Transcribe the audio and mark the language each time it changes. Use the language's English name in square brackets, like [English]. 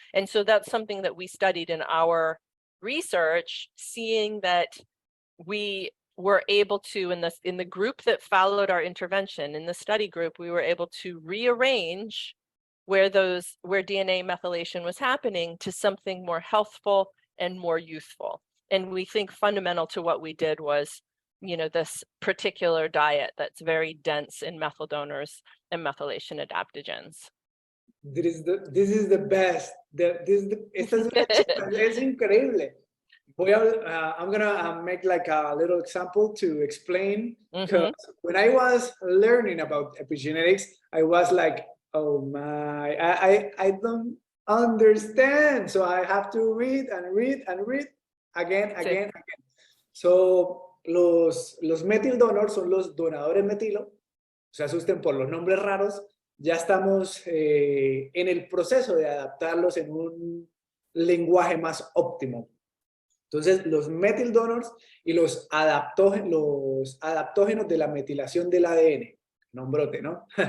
[English] And so that's something that we studied in our research, seeing that we were able to, in the group that followed our intervention, in the study group, we were able to rearrange where DNA methylation was happening to something more healthful and more youthful. And we think fundamental to what we did was, this particular diet that's very dense in methyl donors and methylation adaptogens. This is the best. [Spanish] Esta es una chica, es increíble. [English] I'm gonna make like a little example to explain. Because when I was learning about epigenetics, I was like, oh my, I don't understand. So I have to read and read and read again. [Spanish] So los methyl donors son los donadores metilo. No se asusten por los nombres raros. Ya estamos en el proceso de adaptarlos en un lenguaje más óptimo. Entonces, los methyl donors y los adaptógenos de la metilación del ADN. Nombrote, ¿no?